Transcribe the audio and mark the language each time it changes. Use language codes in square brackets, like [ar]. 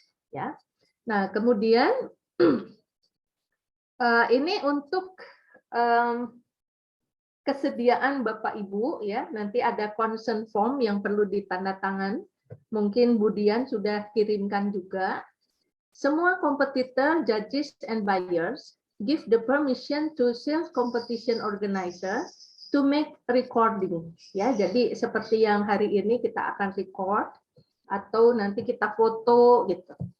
[id] Ya. Nah, kemudian ini untuk kesediaan Bapak Ibu ya, nanti ada consent form yang perlu ditandatangan. Mungkin Budian sudah kirimkan juga. Semua kompetitor, [en] judges and buyers give the permission to sales competition organizer to make recording ya. [id] Jadi seperti yang hari ini kita akan record atau nanti kita foto gitu.